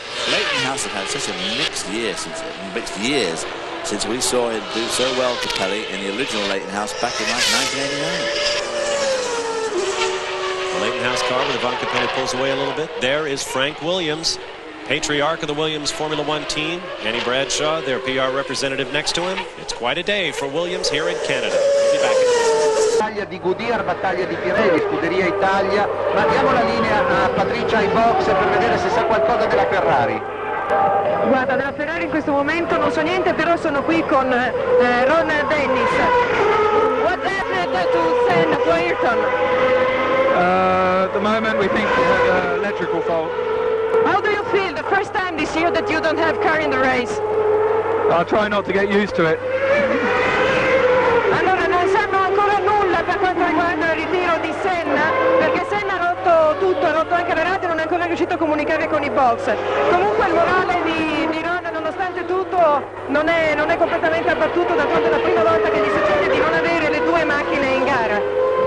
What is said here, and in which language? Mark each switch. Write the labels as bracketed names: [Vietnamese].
[English] Leighton House have had such a mixed years since we saw him do so well to Capelli in the original Leighton House back in like 1989. The Leighton House car with Ivan Capelli pulls away a little bit. There is Frank Williams, patriarch of the Williams Formula One team. Annie Bradshaw, their PR representative, next to him. It's quite a day for Williams here in Canada. We'll be back in [Italian] Battaglia di Goodyear, battaglia di Pirelli, Scuderia Italia, ma diamo la linea a Patricia ai box per vedere se sa qualcosa della Ferrari. Guarda, della Ferrari in questo momento non so niente, però sono qui con Ron Dennis. [English] What happened to Senna, to Ayrton? At the moment we think we had an electrical fault. How do you feel the first time this year that you don't have car in the race? I'll try not to get used to it. [Italian] Allora non sanno ancora nulla per quanto riguarda il ritiro di Senna, perché Senna ha rotto tutto, ha rotto anche la radio e non è ancora riuscito a comunicare con i box. Comunque il morale di Ron, nonostante tutto, non è completamente abbattuto, d'altronde è la prima volta che gli succede di non avere le 2 macchine in gara.